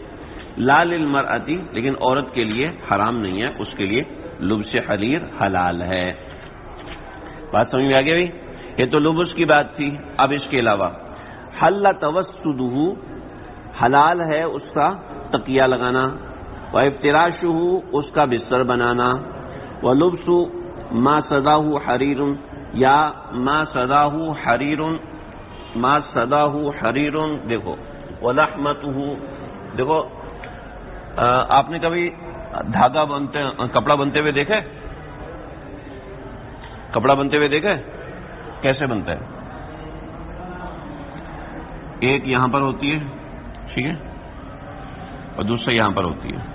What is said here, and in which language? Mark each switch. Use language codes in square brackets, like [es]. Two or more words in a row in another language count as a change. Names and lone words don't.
[ar] لا للمرأتی، [ur] لیکن عورت کے لیے حرام نہیں ہے، اس کے لیے [ar] لبس حریر [ur] حلال ہے. بات سمجھ میں آ گئی بھائی؟ یہ تو لبس کی بات تھی. اب اس کے علاوہ [ar] حل توسدہ، [ur] حلال ہے اس کا تکیہ لگانا، وافتراشہ، اس کا بستر بنانا، [ar] ولبس ما صداہ حریر، یا ما صداہ حریر، ما صداہ حریر. [ur] دیکھو ولحمتہ، دیکھو آپ نے کبھی دھاگا بنتے، کپڑا بنتے ہوئے دیکھا ہے؟ کپڑا بنتے ہوئے دیکھا ہے؟ کیسے بنتا ہے؟ ایک یہاں پر ہوتی ہے، ٹھیک ہے، اور دوسرا یہاں پر ہوتی ہے.